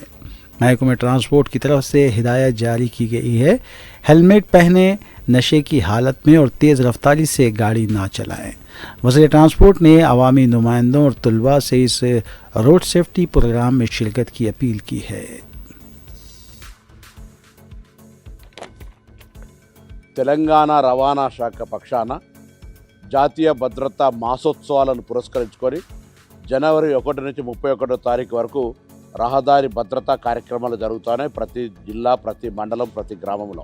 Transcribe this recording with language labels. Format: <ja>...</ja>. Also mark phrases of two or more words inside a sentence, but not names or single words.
<ur>محکمہ ٹرانسپورٹ کی طرف سے ہدایت جاری کی گئی ہے، ہیلمٹ پہنیں، نشے کی حالت میں اور تیز رفتاری سے گاڑی نہ چلائیں۔ وزیر ٹرانسپورٹ نے عوامی نمائندوں اور طلباء سے اس</ur> <en>road safety program</en> <ur>میں شرکت کی اپیل کی ہے۔</ur> <te>తెలంగాణ రవాణా శాఖ పక్షాన జాతీయ భద్రతా మాసోత్సవాలను పురస్కరించుకొని జనవరి 1 నుంచి 31 తారీఖు వరకు రహదారి భద్రతా కార్యక్రమాలు జరుగుతున్నాయి ప్రతి జిల్లా, ప్రతి మండలం, ప్రతి గ్రామంలో।</te>